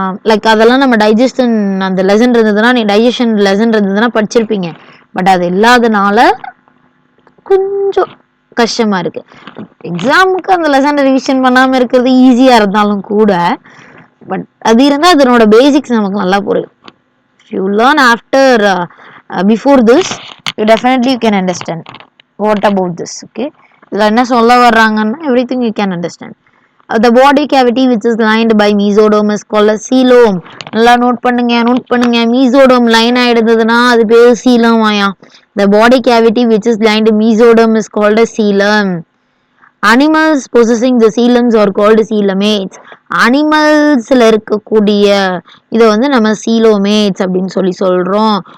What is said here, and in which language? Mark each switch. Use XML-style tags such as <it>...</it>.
<ta>Like அதெல்லாம் நம்ம digestion அந்த லெசன் இருந்ததுன்னா, நீ டைஜஷன் லெசன் இருந்ததுன்னா படிச்சிருப்பீங்க. பட் அது இல்லாதனால கொஞ்சம் கஷ்டமா இருக்கு. எக்ஸாமுக்கு அந்த லெசன் ரிவிஷன் பண்ணாம இருக்கிறது ஈஸியா இருந்தாலும் கூட, பட் அது இருந்தால் அதனோட பேசிக்ஸ் நமக்கு நல்லா புரியும்.</ta> <en>If you learn after before this, you definitely can understand what about this. Okay,</en> <ta>இதில் என்ன சொல்ல வர்றாங்கன்னா</ta> <en>everything you can understand. The body cavity which is lined by mesoderm is called as coelom.</en> <ta>நல்லா note பண்ணுங்க. மீசோடோம் line ஆயிடுதுன்னா அது பேர் சீலம் ஆயா.</ta> <en>The body cavity which is lined mesoderm is called as coelom. Animals possessing the coeloms are called coelomates.</en> <ta>அனிமல்ஸ்ல இருக்கக்கூடிய இதை வந்து நம்ம சீலோமேட்ஸ் அப்படின்னு சொல்றோம்.</ta>